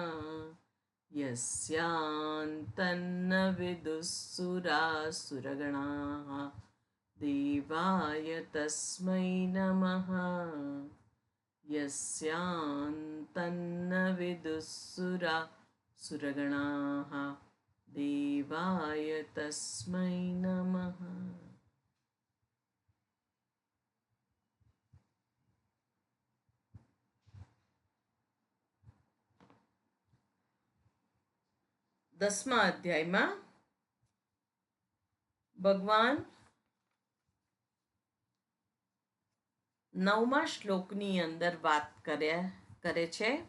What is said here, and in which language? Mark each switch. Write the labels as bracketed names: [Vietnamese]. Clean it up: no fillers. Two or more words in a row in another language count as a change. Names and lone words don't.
[Sanskrit] यस्यान्तन्न विदुःसुरासुरगणाः देवाय तस्मै नमः यस्यान्तन्न विदुःसुरासुरगणाः देवाय तस्मै नमः। [Gujarati] દસમા અધ્યાયમાં ભગવાન નવમા શ્લોકની અંદર વાત કરે છે.